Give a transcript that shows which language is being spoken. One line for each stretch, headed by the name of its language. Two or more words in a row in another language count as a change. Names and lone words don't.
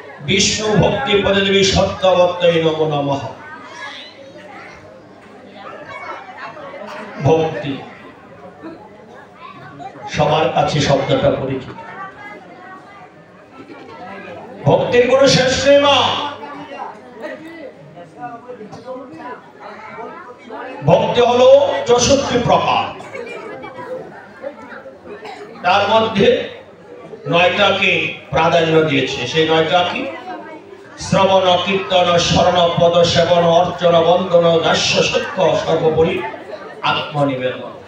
Sanskrit: विष्णु भक्ति पददेवी सत्यवत्यै नमो नमः।
Bangla: ভক্তি সবার কাছে শব্দটা পরিচিত। ভক্তির কোনো শেষ নেই মা। ভক্তি হলো 64 প্রকার, তার মধ্য 9টাকে প্রাধান্য দিয়েছে। সেই 9টা কি? শ্রবণ, কীর্তন, স্মরণ, পদ সেবন, অর্চন, বন্দন, দাস্য, সত্য, সর্বোপরি আত্মনিবেদন।